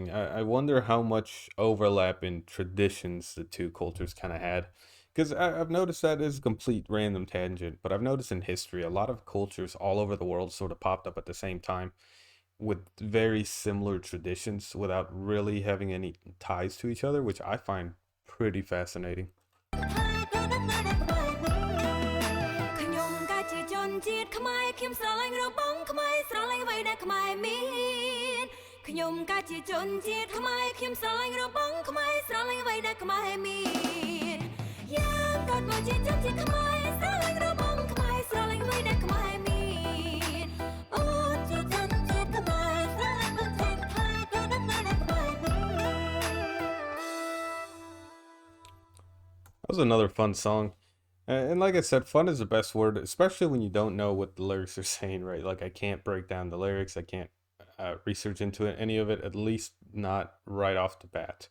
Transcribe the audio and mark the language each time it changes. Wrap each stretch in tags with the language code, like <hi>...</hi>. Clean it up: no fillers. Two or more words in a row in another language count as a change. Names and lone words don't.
<en>I wonder how much overlap in traditions the two cultures kind of had. Because I've noticed that is a complete random tangent, but I've noticed in history a lot of cultures all over the world sort of popped up at the same time with very similar traditions without really having any ties to each other, which I find pretty fascinating.</en> <km>ខ្ញុំកាជាជនជាតិខ្មែរខ្ញុំស្រឡាញ់របស់ខ្មែរស្រឡាញ់អ្វីដែលខ្មែរមានខ្ញុំកាជាជនជាតិខ្មែរខ្ញុំស្រឡាញ់របស់ខ្មែរស្រឡាញ់អ្វីដែលខ្មែរមានយ៉ាងកើតមកជាជនជាតិខ្មែរស្រឡាញ់របស់ខ្មែរស្រឡាញ់អ្វីដែលខ្មែរមានអូជាជនជាតិខ្មែរស្រឡាញ់ប្រទេសថៃក៏ដឹងដែរដែលខ្មែរមាន</km> <en>That was another fun song. And like I said, fun is the best word, especially when you don't know what the lyrics are saying, right? Like, I can't break down the lyrics, I can't research into it, any of it, at least not right off the bat.</en>